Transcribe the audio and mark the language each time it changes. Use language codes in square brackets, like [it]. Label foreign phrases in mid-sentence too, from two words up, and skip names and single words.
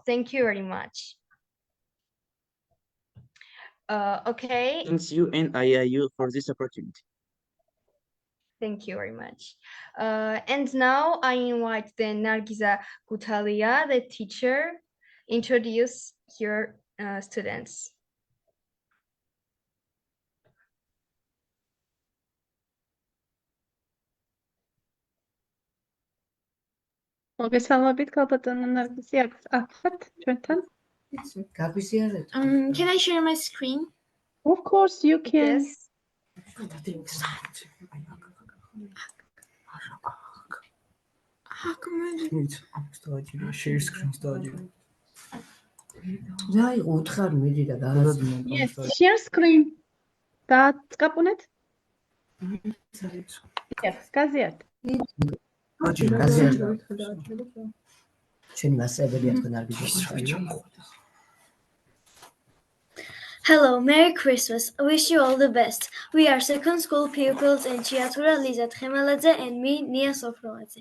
[en] Thank you very much. Okay. Thanks you and IIU for this opportunity. Thank you very much. And now I invite the Nargiza Gutalia, the teacher, introduce your students. [ka] მოგესალმებით, ქალბატონო ნარგიზი, აქეთ ჩვენთან. [en] Can I share my screen? Of course you can. Yes. Share screen. Yes, share screen. [ka] გაწყაპუნეთ? გაზიარეთ. [en] Hello, Merry Christmas. I wish you all the best. We are second school pupils in Chiatura Liza Tchemeladze and me, Nia Sofroadze.